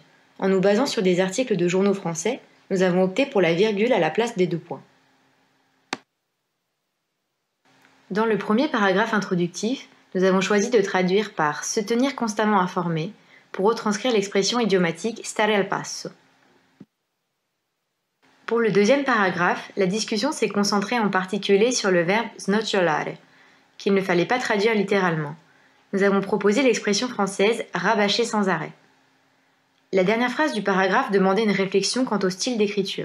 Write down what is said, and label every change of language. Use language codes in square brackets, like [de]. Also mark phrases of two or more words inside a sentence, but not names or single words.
[fr] En nous basant sur des articles de journaux français, nous avons opté pour la virgule à la place des 2 points. Dans le premier paragraphe introductif, nous avons choisi de traduire par « se tenir constamment informé » pour retranscrire l'expression idiomatique « [it] stare al passo ». [fr] Pour le deuxième paragraphe, la discussion s'est concentrée en particulier sur le verbe « snocciolare », qu'il ne fallait pas traduire littéralement. Nous avons proposé l'expression française « rabâcher sans arrêt ». La dernière phrase du paragraphe demandait une réflexion quant au style d'écriture.